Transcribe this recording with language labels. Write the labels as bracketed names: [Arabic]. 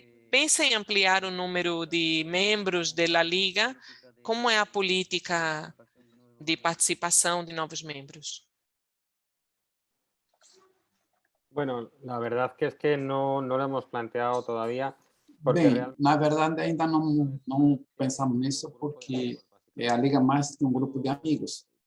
[Portuguese] Pensa em ampliar o número de membros da Liga? Como é a política de participação de novos membros? [Spanish] Bueno, la verdad que es que no lo hemos planteado todavía. [Portuguese] Bem, na verdade ainda não pensamos nisso porque a Liga é mais que um grupo de amigos.